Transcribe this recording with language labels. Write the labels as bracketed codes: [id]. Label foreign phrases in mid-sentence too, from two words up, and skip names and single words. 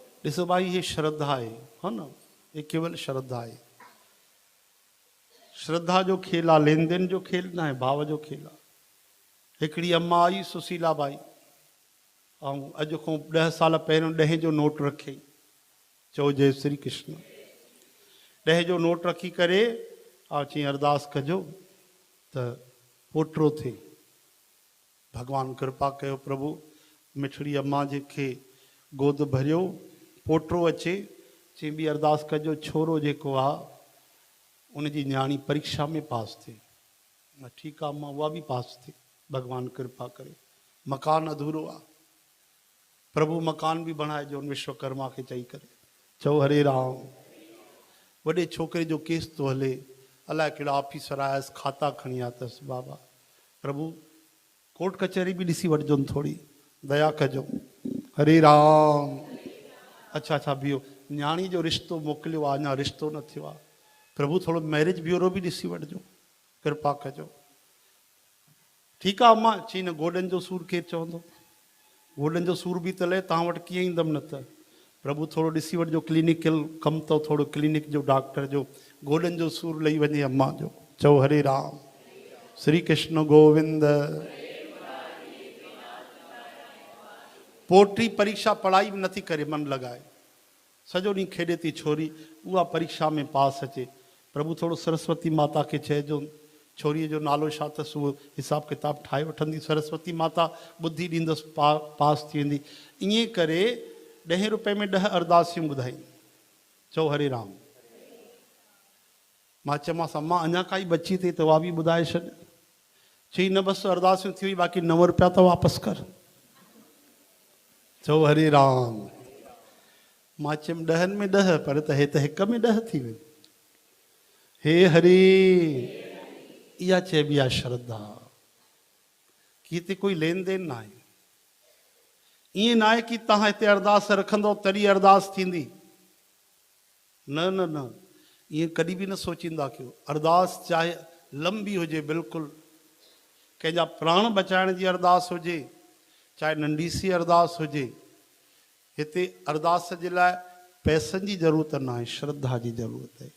[sd] ॾिसो भाई, [hi] ये श्रद्धा है, है ना, ये केवल श्रद्धा है। [sd] श्रद्धा जो खेल आहे, लेन देन जो खेल न आहे, भाव जो खेल आहे। हिकिड़ी अम्मा आई सुशीला बाई, ऐं अॼु खां 10 साल पहिरियों 10 जो नोट रखियईं। चओ जय श्री कृष्ण। 10 जो नोट रखी करे चई अरदास कजो त पोटो थिए। भगवान कृपा कयो प्रभु, मिठड़ी अम्मा जेके गोद भरियो, पोटो अचे। चई बि अरदास कजो छोरो जेको आहे उनजी न्याणी परीक्षा में पास थिए। ठीकु आहे अम्मा, उहा बि पास थिए, भगवान कृपा करे। मकान अधूरो आहे, प्रभु मकान भी बनाए जो विश्वकर्मा के चई करे। चओ हरे राम। वॾे छोकिरे जो केस तो हले, अलाए कहिड़ा ऑफिसर आयसि, खाता खणी आतसि। बाबा प्रभु कोर्ट कचहरी भी ॾिसी वठिजो, थोड़ी दया कजो। हरे राम। अच्छा बीहो, न्याणी जो रिश्तो मोकिलियो आहे, अञा रिश्तो न थियो आहे। प्रभु थोड़ो [en] marriage bureau [sd] भी ॾिसी वठिजो, कृपा कजो। ठीकु आहे अम्मा। चई न गोॾनि जो सूर केरु चवंदो, गोॾनि जो सूर बि त लहे, तव्हां वटि कीअं ईंदमि न त। प्रभु थोड़ो ॾिसी वठिजो, क्लिनिकल कमु अथव, थोड़ो क्लिनिक जो डॉक्टर जो, गोॾनि जो सूर लही वञे अम्मा जो। चओ हरे राम। श्री कृष्ण गोविंद। पोटी परीक्षा पढ़ाई भी नथी करे, मन लगाए, सॼो ॾींहुं खेॾे थी छोरी, उहा परीक्षा में पास अचे। प्रभु थोड़ो सरस्वती माता के चइजो, छोरीअ जो नालो छा अथसि, उहो हिसाब किताब ठाहे वठंदी, सरस्वती माता बुद्धि ॾींदसि, पास थी वेंदी। ईअं करे 10 रुपए में 10 अरदासियूं ॿुधाई। चओ हरे राम। मां चयोमांसि अम्मा अञा काई बची थी त उहा बि ॿुधाए छॾ। चई न बसि अरदासियूं थी वई, बाक़ी 9 रुपया त वापसि कर। चओ हरे राम। मां चयुमि 10 में 10, पर त हे त 1 में 10 थी वई। हे हरे। इहा चइबी आहे श्रद्धा, कि हिते कोई लेन देन ना आहे। ईअं ना आहे कि तव्हां हिते अरदास रखंदो तॾहिं अरदास थींदी। न न न, ईअं कॾहिं बि न सोचींदा कयो। अरदास चाहे लंबी हुजे, बिल्कुलु कंहिंजा प्राण बचाइण जी अरदास हुजे, चाहे नंढी सी अरदास हुजे, हिते अरदास जे लाइ पैसनि जी ज़रूरत न आहे, श्रद्धा जी ज़रूरत आहे।